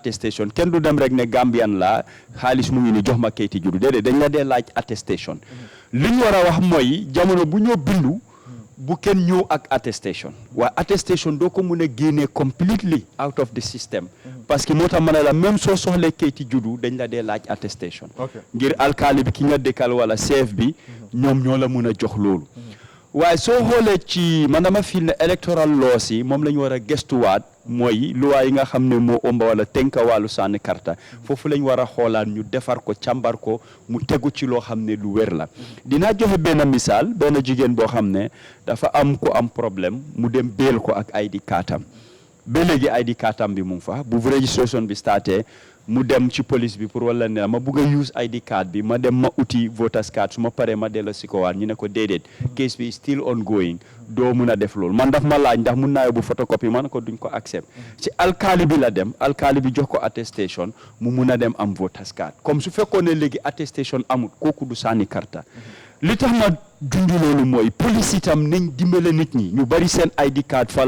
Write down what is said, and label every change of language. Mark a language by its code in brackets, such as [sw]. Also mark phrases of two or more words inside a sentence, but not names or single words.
[wo] attestation kenn du dem rek ne Gambian la xaalis mu ngi ni jox ma kayiti juddu déedéet dañ la dee laaj attestation li ñu war a wax mooy jamono bu ñoo bindu bu kenn ñëw ak attestation waaye attestation doo ko mun a génnee [en] completely out of the system [fr] parce que [wo] moo tax ma ne [fr] la même [wo] soo soxlee kayiti juddu dañ la dee laaj attestation ngir alkaali bi ki nga dëkkal wala chef bi ñoom ñoo la mun a jox loolu waaye soo xoolee ci man dama fil ne [en] electoral laws [wo] yi moom la ñu war a gestuwaat mooy loi yi nga xam ne moo ëmba wala tënka wàllu sànni karta foofu lañ war a xoolaat ñu defar ko càmbar ko mu tegu ci loo xam ne lu wér la dinaa joxe benn misaal benn jigéen boo xam ne dafa am ko am problème mu dem béel ko ak ID cardam ba léegi ID cardam bi mu ngi fa bu registration bi starté mu dem ci police bi pour wala ne ma bugg a [en] use ID card [wo] bi ma dem ma uti [en] voters card [wo] su ma paree ma delloo si ko waat ñu ne ko déedéet case bi [en] still ongoing [wo] doo mun a def loolu man daf ma laaj ndax mun naa yóbbu photocopie man ko duñ ko accept ci alkaali bi la dem alkaali bi jox ko attestation mu mun a dem am [en] voters card [wo] comme su fekkoon ne léegi attestation amul kooku du sànni karta li tax ma junj loolu mooy police itam nañ dimbale nit ñi ñu bari seen [en] ID card [wo] fa la